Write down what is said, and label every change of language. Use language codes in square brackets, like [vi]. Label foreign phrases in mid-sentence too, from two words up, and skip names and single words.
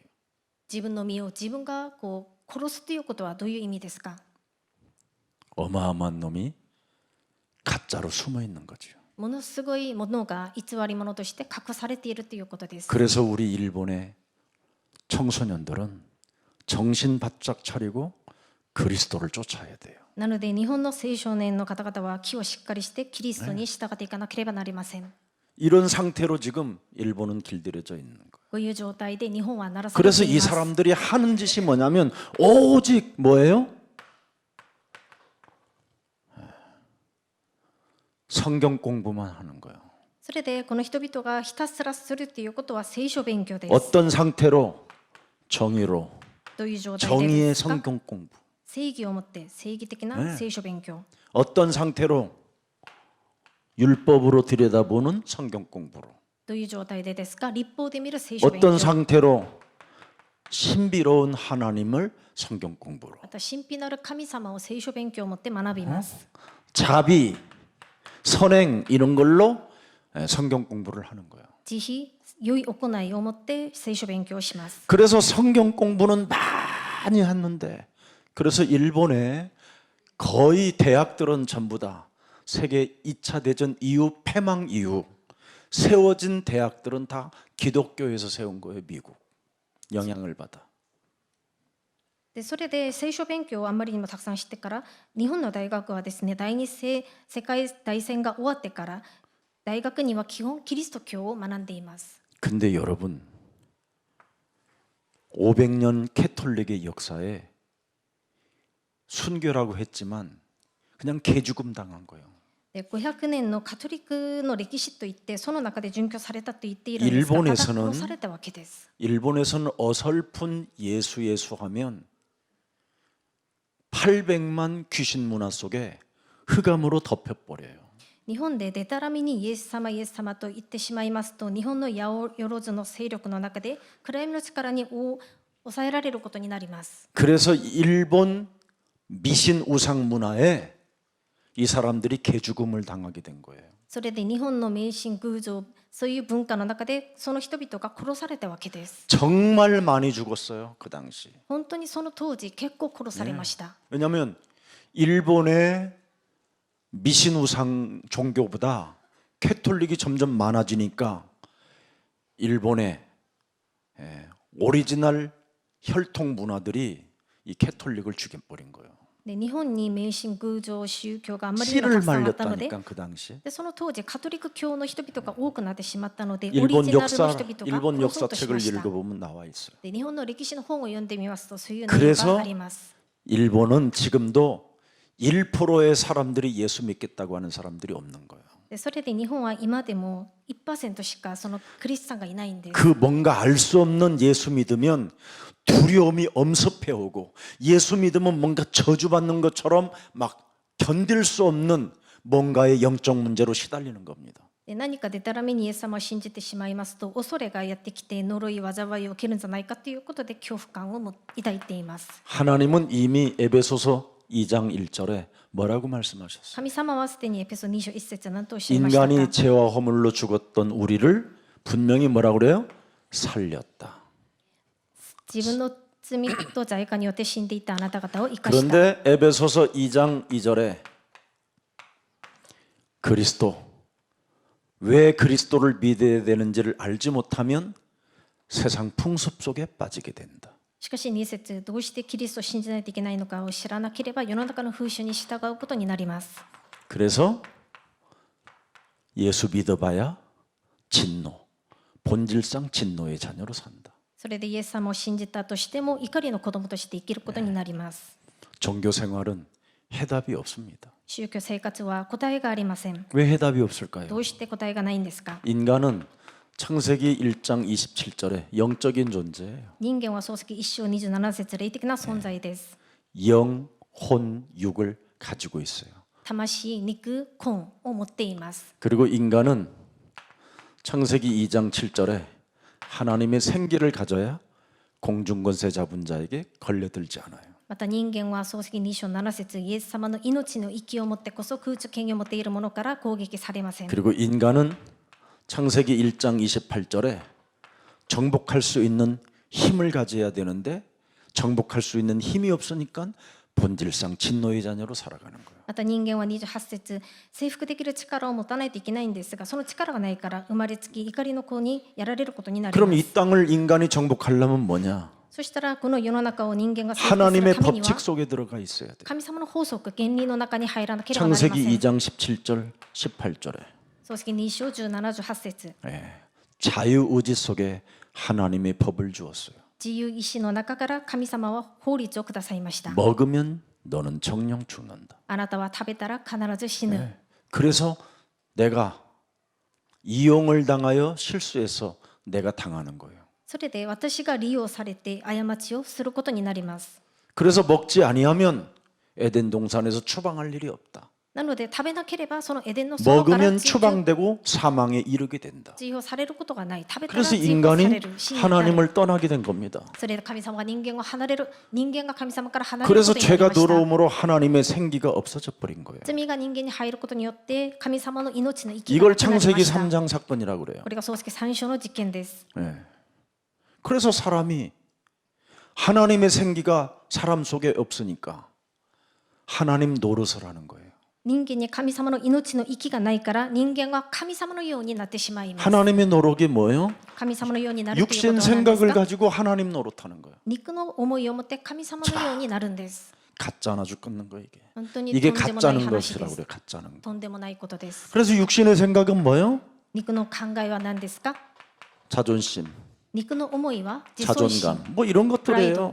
[ja] 自分の身を自分がこう殺すということはどういう意味ですか？ [ko] 어마어마한 놈이 가짜로 숨어 있는 거죠. [ja] ものすごいものが偽り物として隠されているということです。 [ko] 그래서 우리 일본의 청소년들은 정신 바짝 차리고 그리스도를 쫓아야 돼요. [ja] なので日本の青少年の方々は気をしっかりしてキリストに従っていかなければなりません。 [ko] 이런 상태로 지금 일본은 길들여져 있는 거예요. [ja] こういう状態で日本はならされ [ko] 그래서 [ja] てい [ko] 이 [ja] ます。 [ko] 사람들이 하는 짓이 뭐냐면 오직 뭐예요? 성경 공부만 하는 거예요. [ja] それでこの人々がひたすらするということは聖書勉強です。 [ko] 어떤 상태로? 정의로 [ja] どういう状態で [ko] 정의의 [ja] ですか？ [ko] 성경 공부. [ja] 正義を持って正義的な聖書勉強。 [ko] 어떤 상태로? 율법으로 들여다보는 성경 공부로. [ja] どういう状態でですか？立法で見る聖書勉 [ko] 어떤 [ja] 強。 [ko] 상태로? 신비로운 하나님을 성경 공부로. [ja] また神秘なる神様を聖書勉強を持って学びます。 [ko] 자비, 선행 이런 걸로 성경 공부를 하는 거예요. [ja] 慈悲、良い行いを持って聖書勉強をします。 [ko] 그래서 성경 공부는 많이 했는데 그래서 일본의 거의 대학들은 전부 다 세계 2차 대전 이후 패망 이후 세워진 대학들은 다 기독교에서 세운 거예요. 미국 영향을 받아. [ja] でそれで聖書勉強をあんまりにもたくさん知ってから日本の大学はですね第二次世界大戦が終わってから大学には基本キリスト教を学んでいます。 [ko] 근데 여러분 500년 캐톨릭의 역사에 순교라고 했지만 그냥 개죽음 당한 거예요. [ja] で500年のカトリックの歴史といってその中で殉教されたと言っているんですが、ただ殺されたわけです。 [ko] 일본에서는 어설픈 예수 하면 800만 귀신 문화 속에 흑암으로 덮여버려요. [ja] 日本でデタラメにイエス様イエス様と言ってしまいますと日本の八百万の勢力の中で暗闇の力に抑えられることになります。 [ko] 그래서 일본 미신 우상 문화에 이 사람들이 개죽음을 당하게 된 거예요. [ja] それで日本の迷信偶像そういう文化の中でその人々が殺されたわけです。 [ko] 정말 많이 죽었어요. 그 당시. [ja] 本当にその当時結構殺されました。 [ko] 왜냐하면 일본의 미신 우상 종교보다 캐톨릭이 점점 많아지니까 일본의 오리지널 혈통 문화들이 이 캐톨릭을 죽여버린 거예요. [ja] で日本に迷信偶像宗教があまりにもた [ko] 씨를 [ja] くさんあったので [ko] 말렸다니까 그 당시에. [ja] でその当時カトリック教の人々が多くなってしまったのでオリ [ko] 일본 [ja] ジナルの [ko] 역사 [ja] 人々が [ko] 일본 [ja] 殺そうとしま [ko] 역사책을 [ja] した。 [ko] 읽어보면 나와 있어요. [ja] で日本の歴史の本を読んでみますとそういう内容 [ko] 그래서 [ja] があります。 [ko] 일본은 지금도 1%의 사람들이 예수 믿겠다고 하는 사람들이 없는 거예요. [ja] でそれで日本は今でも 1% しかそのクリスチャンがいないんです。 [ko] 그 뭔가 알 수 없는 예수 믿으면 두려움이 엄습해 오고 예수 믿으면 뭔가 저주받는 것처럼 막 견딜 수 없는 뭔가의 영적 문제로 시달리는 겁니다. [ja] で何かでたらめにイエス様を信じてしまいますと恐れがやってきて呪い災いを受けるんじゃないかということで恐怖感を抱いています。 [ko] 하나님은 이미 에베소서 2장 1절에 뭐라고 말씀하셨어요? [ja] 神様はすでにエペソ2章1節何とおっしゃいましたか。 [ko] 인간이 죄와 허물로 죽었던 우리를 분명히 뭐라고 그래요? 살렸다. [ja] 自分の罪と罪過によって死んでいたあなた方を生かした。 [ko] 그런데 에베소서 2장 2절에 그리스도 왜 그리스도를 믿어야 되는지를 알지 못하면 세상 풍습 속에 빠지게 된다. [ja] しかし2節どうしてキリストを信じないといけないのかを知らなければ世の中の風習に従うことになります。 [ko] 그래서 예수 믿어봐야 진노, 본질상 진노의 자녀로 산다. [ja] それでイエス様を信じたとしても怒りの子供として生きることになります。 [ko] 종교 생활은 해답이 없습니다. [ja] 宗教生活は答えがありません。 [ko] 왜 해답이 없을까요? [ja] どうして答えがないんですか。 [ko] 인간은 창세기 1장 27절에 영적인 존재예요. [ja] 人間は創世記1章27節霊的な存在です。 [ko] 영, 혼, 육을 가지고 있어요. [ja] 魂、肉、魂を持っています。 [ko] 그리고 인간은 창세기 2장 7절에 하나님의 생기를 가져야 공중권세 잡은 자에게 걸려들지 않아요. [ja] また人間は創世記2章7節イエス様の命の息を持ってこそ空中権威を持っているものから攻撃されません。 [ko] 그리고 인간은 창세기 1장 28절에 정복할 수 있는 힘을 가져야 되는데 정복할 수 있는 힘이 없으니까 본질상 진노의 자녀로 살아가는 거예요. [ja] また人間は28節征服できる力を持たないといけないんですがその力がないから生まれつき怒りの子にやられることになりま [ko] 그럼 [ja] す。 [ko] 이 땅을 인간이 정복하려면 뭐냐? [ja] そしたらこの世の中を人間が征服する [ko] 하나님의 [ja] ためには [ko] 법칙 속에 들어가 있어야 돼. [ja] 神様の法則原理の中に入らなければなりませ [ko] 창세기 [ja] ん。 [ko] 2장 17절 18절에 [ja] 創世記2章17、18節 [ko] 자유의지 속에 하나님의 법을 주었어요. [ja] 自由意志の中から神様は法律をくださいました。 [ko] 먹으면 너는 정령 죽는다. [ja] あなたは食べたら必ず死ぬ。 [ko] 그래서 내가 이용을 당하여 실수해서 내가 당하는 거예요. [ja] それで私が利用されて過ちをすることになります。 [ko] 그래서 먹지 아니하면 에덴 동산에서 추방할 일이 없다. [ja] なので食べなければそのエデンの園から [ko] 먹으면 추방되고 사망에 이르게 된다. [ja] 追放されることがない。食べたら [ko] 그래서 [ja] 追放され [ko] 인간이 [ja] る。死に至る [ko] 하나님을 떠나게 된 겁니다. [ja] それで神様が人間を離れる、人間が神様から離れるこ [ko] 그래서 [ja] とになり [ko] 죄가 [ja] ました。 [ko] 들어옴으로 하나님의 생기가 없어져 버린 거예요. [ja] 罪が人間に入ることによって神様の命の生きが [ko] 이걸 [ja] なくなりま [ko] 창세기 [ja] した。 [ko] 3장 사건이라고 그래요. [ja] これが創世記3章の実験です。 [ko] 그래서 사람이 하나님의 생기가 사람 속에 없으니까 하나님 노릇을 하는 거예요. [ja] 人間に神様の命の息がないから人間が神様のようになってしまいます。 [ko] 하나님의 노릇이 뭐예요? [ja] 神様のようになるということ [ko] 육신 [ja] は何です [ko] 생각을 [ja] か？ [ko] 가지고 하나님 노릇하는 거예요. [ja] 肉の思いを持って神様のようになるんです。 [ko] 가짜나 죽겠는 거 이게. [ja] 本当に [ko] 이게 [ja] とんでもない [ko] 가짜는 [ja] 話で [ko] 것이라고 [ja] す。 [ko] 그래. 가짜는 거. [ja] とんでもないことです。 [ko] 그래서 육신의 생각은 뭐예요? [ja] 肉の考えは何ですか？ [ko] 자존심, [ja] 肉の思いは自尊心、 [ko] 자존감, 뭐 이런 [ja] プライド